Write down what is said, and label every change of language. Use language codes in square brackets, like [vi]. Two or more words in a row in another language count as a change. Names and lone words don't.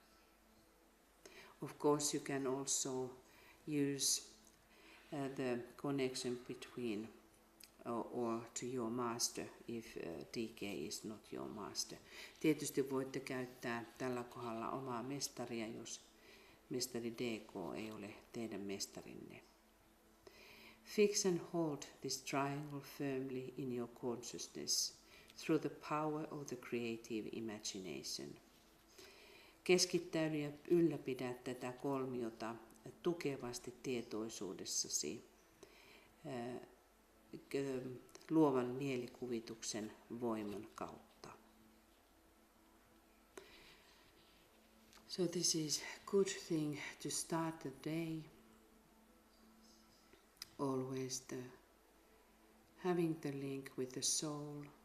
[en] Of course you can also use the connection between or to your master if DK is not your master. [fi] Tietysti voitte käyttää tällä kohdalla omaa mestaria, jos mestari DK ei ole teidän mestarinne. [en] Fix and hold this triangle firmly in your consciousness through the power of the creative imagination. [fi] Keskittäydy ja ylläpidä tätä kolmiota tukevasti tietoisuudessasi luovan mielikuvituksen voiman kautta. [en] So this is a good thing to start the day. Always having the link with the soul.